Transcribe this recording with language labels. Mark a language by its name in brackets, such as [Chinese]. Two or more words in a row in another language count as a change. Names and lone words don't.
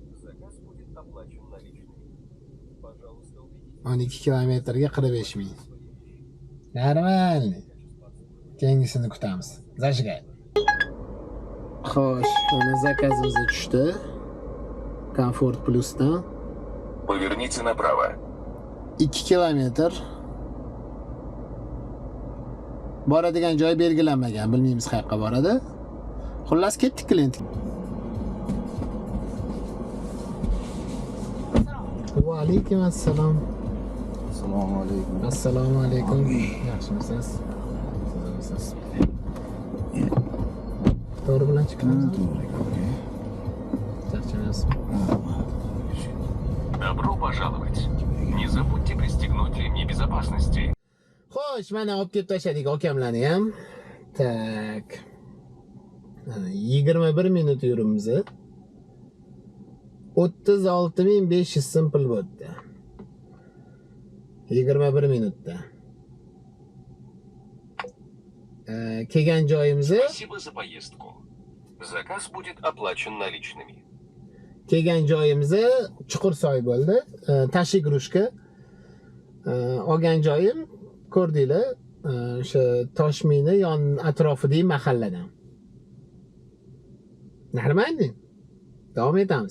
[Uzbek] 12 kilometrga 45 ming. Normalniy. Keyingisini kutamiz. Zashgay. Xo'sh, mana zakazimiz tushdi. Comfort Plus'dan. [Russian] Поверните направо. [Uzbek] 2 kilometr. Boradigan joy belgilanmagan, bilmaymiz qayerga boradi. Xullas ketdik klient. Va alaykum assalom. Assalomu alaykum. Assalomu alaykum. Yaxshimisiz? Siz to'g'ri bilan chiqamiz. Charchamayapsizmi? [Russian] Добро пожаловать. Не забудьте пристегнуть ремни безопасности. [Uzbek] Xo'sh, mana olib kelib tashladik akamlarni ham. Tak. 21 minut yuribmiz. 36.500 so'm pul bo'ldi. 21 minutda. Kelgan joyimiz [Russian] Спасибо за поездку. Заказ будет оплачен наличными. [Uzbek] kelgan joyimiz Chuqursoy bo'ldi. Tashigrushka. Olgan joyim ko'rdinglar, o'sha Toshmiyni yon atrofidagi mahalladan. Normalniy. Davom etamiz.